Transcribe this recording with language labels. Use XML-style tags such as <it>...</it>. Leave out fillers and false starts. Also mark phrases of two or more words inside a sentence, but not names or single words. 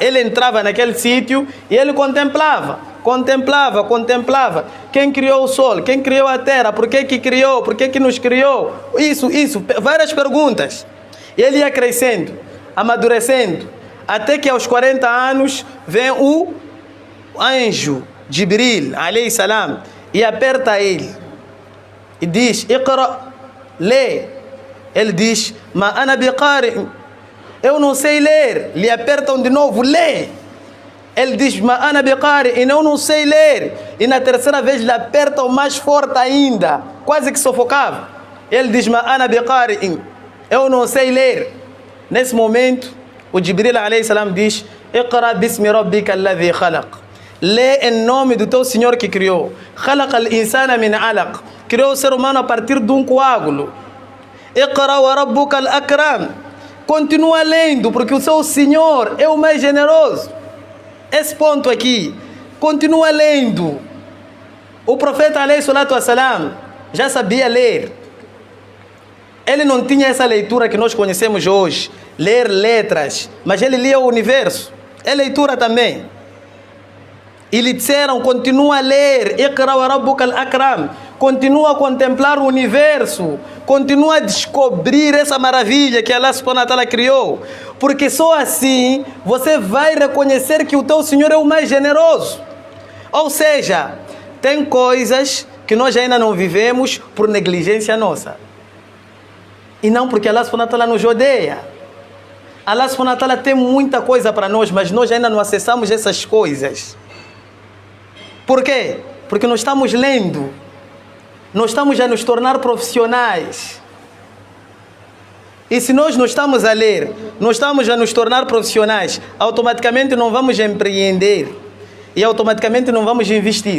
<pt>Ele entrava naquele sítio e ele contemplava. Quem criou o sol? Quem criou a terra? Por que criou? Por que nos criou? Isso, várias perguntas. E ele ia crescendo, amadurecendo, até que aos 40 anos vem o anjo Jibril,</pt> <ar>عليه السلام,</ar> <pt>e aperta ele e diz, Iqra, lê. Ele diz,</pt> <ar>ما أنا بقارئ,</ar> <pt>eu não sei ler. Lhe apertam de novo, lê. Ele diz,</pt> <ar>ما أنا بقارئ,</ar> <pt>e eu não sei ler. E na terceira vez lhe apertam mais forte ainda, quase que sufocava. Ele diz,</pt> <ar>ما أنا بقارئ,</ar> <pt>eu não sei ler. Nesse momento, o Jibril</pt> <ar>عليه السلام</ar> <pt>diz,</pt> <ar>اقرأ باسم ربك الذي خلق.</ar> <pt>Lê em nome do teu Senhor que criou.</pt> <ar>خلق الإنسان من علق.</ar> <pt>Criou o ser humano a partir de um coágulo.</pt> <ar>اقرأ وربك الأكرم.</ar> <pt>Continua lendo, porque o seu Senhor é o mais generoso. Esse ponto aqui, continua lendo. O profeta</pt> <ar>عليه الصلاة والسلام</ar> <pt>já sabia ler. Ele não tinha essa leitura que nós conhecemos hoje, ler letras, mas ele lia o universo. É leitura também. E lhe disseram, continua a ler,</pt> <ar>اقرأ وربك الأكرم.</ar> <pt>continua a contemplar o universo, continua a descobrir essa maravilha que Allah</pt> <ar>سبحانه وتعالى</ar> <pt>criou, porque só assim você vai reconhecer que o teu Senhor é o mais generoso. Ou seja, tem coisas que nós ainda não vivemos por negligência nossa, e não porque Allah</pt> <ar>سبحانه وتعالى</ar> <pt>nos odeia. Allah</pt> <ar>سبحانه وتعالى</ar> <pt>tem muita coisa para nós, mas nós ainda não acessamos essas coisas. Por quê? Porque nós estamos lendo, nós estamos a nos tornar profissionais. E se nós não estamos a ler, nós estamos a nos tornar profissionais, automaticamente não vamos empreender e automaticamente não vamos investir.</pt>